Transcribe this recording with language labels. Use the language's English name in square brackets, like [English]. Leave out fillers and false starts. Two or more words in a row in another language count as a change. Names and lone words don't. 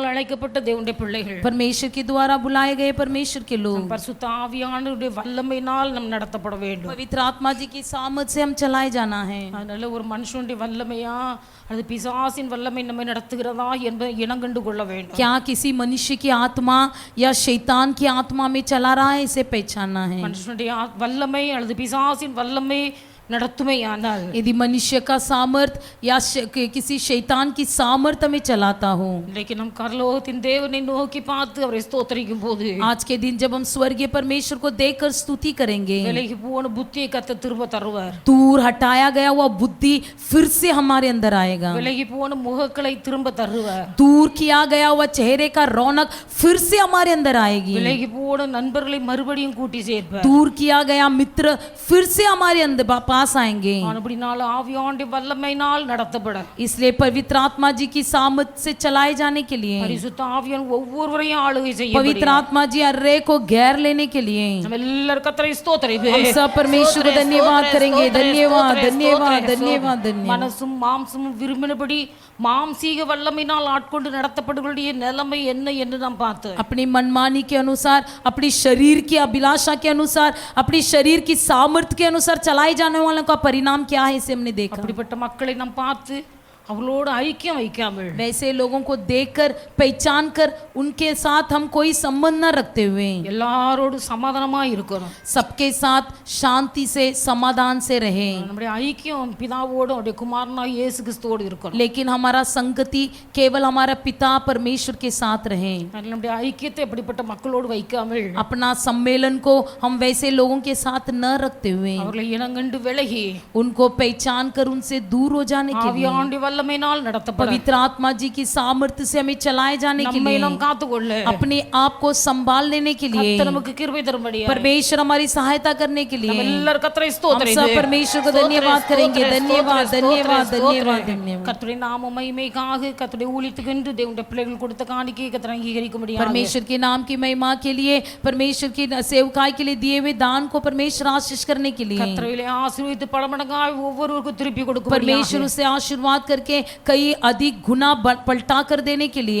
[Tamil] அழைக்கப்பட்ட தேவனுடைய பிள்ளைகள் [Hindi] परमेश्वर के द्वारा बुलाए गए परमेश्वर के लोग [Tamil] பரிசுத்த ஆவியானவருடைய வல்லமையினால் நாம் நடத்தப்பட வேண்டும். [Hindi] पवित्र आत्मा जी की सामर्थ से हम चलाए जाना है. [Tamil] அதனால ஒரு மனுஷனுடைய வல்லமையா அது பிசாசின் வல்லமை நம்மை நடத்துகிறதா என்பதை இனங்கண்டு கொள்ள வேண்டும். [Hindi] क्या किसी मनुष्य की आत्मा या शैतान की आत्मा में चला रहा है, इसे पहचानना है. [Tamil] மனுஷனுடைய வல்லமை அல்லது பிசாசின் வல்லமை நடத்துமையானால் [Hindi] यदि मनुष्य का सामर्थ या किसी शैतान की सामर्थ में चलाता हो. लेकिन हम [Tamil] பரலோகத்தின் தேவனை நோக்கி பார்த்து அவரை ஸ்தோத்திரிக்கும் போது [Hindi] आज के दिन जब हम स्वर्गीय परमेश्वर को देखकर स्तुति करेंगे, [Tamil] விலகி போன புத்தியை கர்த்தர் திரும்ப தருவார். [Hindi] दूर हटाया गया हुआ बुद्धि फिर से हमारे अंदर आएगा. [Tamil] விலகி போன முகங்களை திரும்ப தருவார். [Hindi] दूर किया गया हुआ चेहरे का रौनक फिर से हमारे अंदर आएगी. [Tamil] விலகி போன நண்பர்களை மறுபடியும் கூட்டி சேர்ப்பார். [Hindi] दूर किया गया मित्र फिर से हमारे अंदर पास आएंगे. [Tamil] அப்படினால ஆவியானவருடைய வல்லமையினால் நடத்தப்பட [Hindi] इसलिए पवित्र आत्मा जी की सामर्थ से चलाए जाने के लिए [Tamil] பரிசுத்த ஆவியான் ஒவ்வொருவரையும் ஆளுகை செய்ய [Hindi] पवित्र आत्मा जी हर को घेर लेने के लिए [Tamil] நம்ம எல்லாரும் கர்த்தரை ஸ்தோத்திரிப்போம். [Hindi] हम सब परमेश्वर को धन्यवाद करेंगे. धन्यवाद धन्यवाद धन्यवाद धन्यवाद. [Tamil] மனசும் மாம்சமும் விரும்பினபடி மாம்சீக வல்லமையினால் ஆட்கொண்டு நடத்தப்படுகளுடைய நிலைமை என்ன என்று நாம் பார்த்தோம். [Hindi] अपनी मनमानी के अनुसार, अपनी शरीर की अभिलाषा के अनुसार, अपनी शरीर की सामर्थ्य के अनुसार चलाए जाने वालों का परिणाम क्या है, इसे हमने देखा. [Tamil] அப்படிப்பட்ட மக்களை நாம் பார்த்து அவளோடு ஐக்கியம் வைக்காமல் [Hindi] वैसे लोगों को देखकर पहचान कर उनके साथ हम कोई संबंध न रखते हुए [Tamil] எல்லாரோடு சமாதானமா இருக்கணும். [Hindi] सबके साथ शांति से समाधान से रहे. [Tamil] நம்முடைய ஐக்கியம் பிதாவோடு அவருடைய குமாரனாகிய இயேசு கிறிஸ்துவோடு இருக்கணும். [Hindi] लेकिन हमारा संगति केवल हमारा पिता परमेश्वर के साथ रहे. [Tamil] நம்முடைய ஐக்கியத்தை அப்படிப்பட்ட மக்களோடு வைக்காமல் [Hindi] अपना सम्मेलन को हम वैसे लोगों के साथ न रखते हुए [Tamil] அவர்களை இனங்கண்டு விலகி [Hindi] उनको पहचान कर उनसे दूर हो जाने के लिए [Tamil] ஆவியானவருடைய வல்லமையினால் நடத்தப்பட [Hindi] पवित्र आत्मा जी की सामर्थ्य से हमें चलाए जाने के [Tamil] நம்மை [Hindi] लिए [Tamil] நாம் காத்துக்கொள்ள [Hindi] अपने आप को संभाल लेने के लिए [Tamil] கர்த்தர் நமக்கு கிருபை தரும்படியா [Hindi] परमेश्वर हमारी सहायता करने के लिए [Tamil] எல்லாரும் கர்த்தரை [Hindi] हम [Tamil] ஸ்தோத்திரிப்போம். [Hindi] सब परमेश्वर को धन्यवाद करेंगे. धन्यवाद धन्यवाद धन्यवाद धन्यवाद. [Tamil] கர்த்தருடைய நாம மகிமைக்காக கர்த்தருடைய ஊழியத்துக்கென்று தேவனுடைய பிள்ளைகள் கொடுத்த காணிக்கையை கர்த்தர் அங்கீகரிக்கும்படியாக [Hindi] परमेश्वर के नाम की महिमा के लिए, परमेश्वर की सेवकाई के लिए दिए हुए दान को परमेश्वर आशीष करने के लिए [Tamil] கர்த்தரையிலே ஆசீர்வதித்து பலமடங்காய் ஒவ்வொருவருக்கும் திருப்பி கொடுக்கும்படியாக [Hindi] परमेश्वर उसे आशीर्वाद करके कई अधिक गुना पलटा कर देने के लिए